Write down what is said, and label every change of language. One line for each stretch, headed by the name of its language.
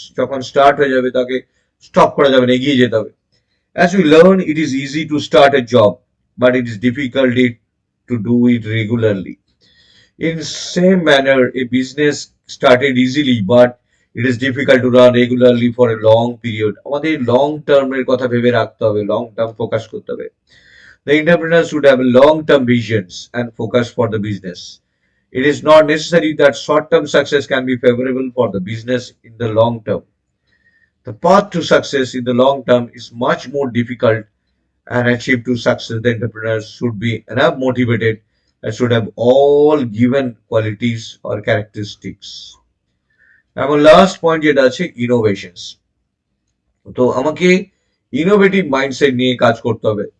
Bangla: যখন স্টার্ট হয়ে যাবে তাকে স্টপ করা যাবে না, এগিয়ে যেতে হবে।
English: As we learn, it is easy to start a job, but it is difficult to do it regularly. In same manner, a business started easily, but it is difficult to run regularly for a long period.
Bangla: আমাদের long টার্মের কথা ভেবে রাখতে হবে, long term focus করতে হবে।
English: The entrepreneur should have long term visions and focus for the business. It is not necessary that short term success can be favorable for the business in the long term. The path to success in the long term is much more difficult, and achieve to success, the entrepreneurs should be enough motivated and should have all given qualities or characteristics.
Bangla: এবং last point যেটা আছে innovations. তো আমাকে innovative mindset নিয়ে কাজ করতে হবে।